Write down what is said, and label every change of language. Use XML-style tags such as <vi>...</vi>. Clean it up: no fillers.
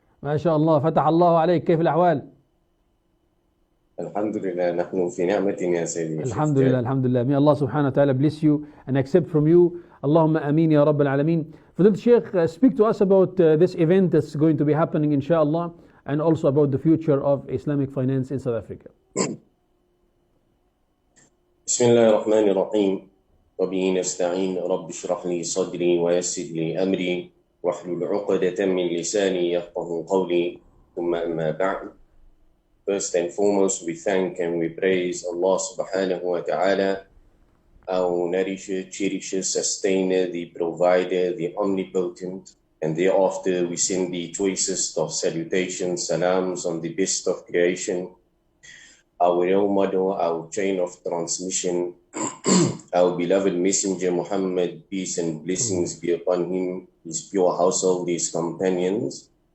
<ar>ما شاء الله فتح الله عليك كيف الأحوال؟ الحمد لله نحن في نعمة يا سيدي. الحمد لله الحمد لله.</ar> <en>May Allah subhanahu wa ta'ala bless you and accept from you.</en> <ar>Allahumma ameen ya Rabb al-Alameen.</ar> <en>Fadil Shaykh, speak to us about this event that's going to be happening inshallah, and also about the future of Islamic finance in South Africa.</en> <ar>بسم الله الرحمن الرحيم وبه نستعين رب اشرح لي صدري ويسر لي أمري واحلل عقدة من لساني يفقهوا قولي ثم أما بعد.</ar> <en>First and foremost, we thank and we praise Allah subhanahu wa ta'ala, our nourisher, cherisher, sustainer, the provider, the omnipotent, and thereafter we send the choicest of salutations, salams on the best of creation, our role model, our chain of transmission, our beloved messenger Muhammad, peace and blessings be upon him, his pure household, his companions.</en>